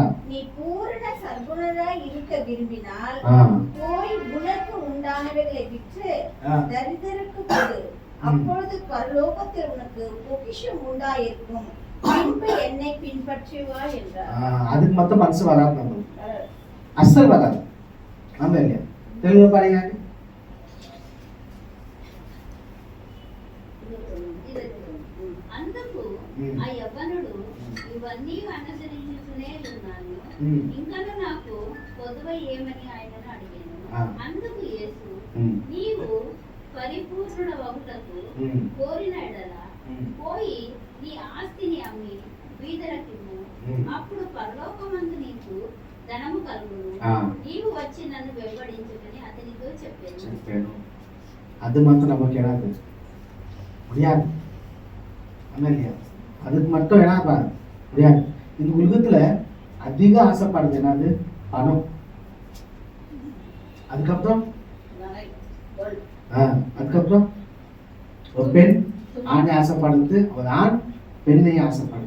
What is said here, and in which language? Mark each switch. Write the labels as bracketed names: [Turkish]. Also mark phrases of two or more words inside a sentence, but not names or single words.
[Tamil] நீ பூரண சர்க்குணராய் இருக்க விரும்பினால் போய் உனக்கு உண்டானவைகளை விற்று தரித்திரருக்கு கொடு, அப்பொழுது பரலோகத்தில் உனக்கு பொக்கிஷம் உண்டாயிருக்கும், பின்பு என்னை பின்பற்றி வா என்றார். அதுக்கு மொத்தம் மனசு வராது, நம்ம அசல் வராது. ஆமா இல்லையா? తెలుగు படிங்க. [Telugu] అందుకు ఆ యవ్వనుడు ఇవన్నీ అనుసరించుకునే ఉన్నాను, ఉమ్. ఇంకను నాకు పొదువ ఏమని ఆయనను అడిగాను. ఆ. అందుకు యేసు, ఉమ్. నీవు పరిపూర్ణుడ వగుటకు ఉమ్. కోరిన ఎడల ఉమ్. పోయి నీ ఆస్తిని అమ్మి బీదలకిమ్ము. ఉమ్. అప్పుడు పరలోకమందు నీకు ధనము కలుగును. ఆ. నీవు వచ్చి నన్ను వెంబడించుటని అతనితో చెప్పాను. చెప్పాను. [Tamil] அது மட்டும் நமக்கு என்னாது முடியாது. இல்லையா? அதுக்கு மட்டும் என்னப்பா முடியாது. இந்த உலகத்துல அதிக ஆசைப்படுது என்னது? பணம். அதுக்கப்புறம் அதுக்கப்புறம் ஒரு பெண் ஆணை ஆசைப்படுது, ஒரு ஆண் பெண்ணை ஆசைப்படுது.